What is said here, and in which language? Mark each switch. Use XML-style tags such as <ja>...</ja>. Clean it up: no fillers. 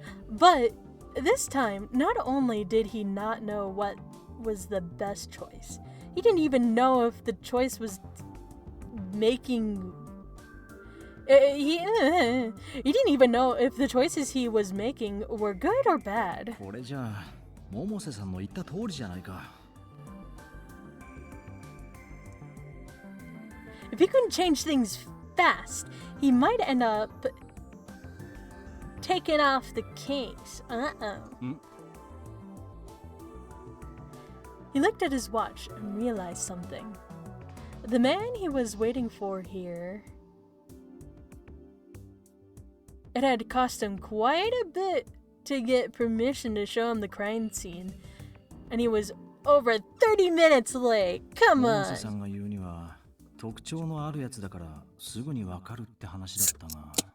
<en>But this time, not only did he not know what was the best choice, he didn't even know if the choice was making... He didn't even know if the choices he was making were good or bad.</en> <ja>これじゃあ百瀬さんの言った通りじゃないか。</ja> <en>If he couldn't change things fast, he might end up taking off the case. He looked at his watch and realized something. The man he was waiting for here... It had cost him quite a bit to get permission to show him the crime scene. And he was over 30 minutes late. Come</en> <ja>百</ja> <en>on.</en> <ja>瀬さんが言うには特徴のあるやつだからすぐにわかるって話だったが。</ja>